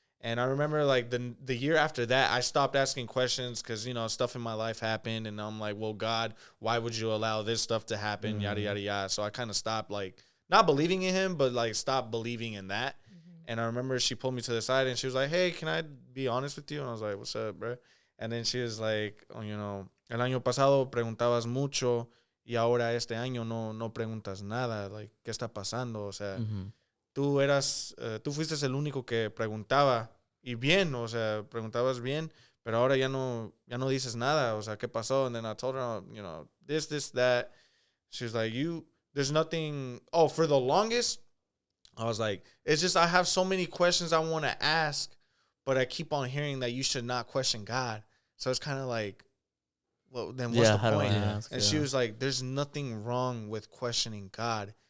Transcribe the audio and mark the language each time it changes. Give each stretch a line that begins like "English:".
English: And I remember, like, the year after that, I stopped asking questions because, you know, stuff in my life happened. And I'm like, well, God, why would you allow this stuff to happen? Yada, yada, yada. So I kind of stopped, like, not believing in him, but, like, stopped believing in that. And I remember she pulled me to the side and she was like, hey, can I be honest with you? And I was like, what's up, bro? And then she was like, oh, you know,
Spanish: el año pasado preguntabas mucho y ahora este año no preguntas nada. Like, ¿qué está pasando? O sea, tú fuiste el único que preguntaba y bien, o sea, preguntabas bien, pero ahora ya no dices nada. O sea, ¿qué pasó?
English: And then I told her, you know, this, that. She was like, there's nothing. Oh, for the longest, I was like, it's just I have so many questions I want to ask, but I keep on hearing that you should not question God. So it's kind of like, well, then what's the point? And she was like, there's nothing wrong with questioning God.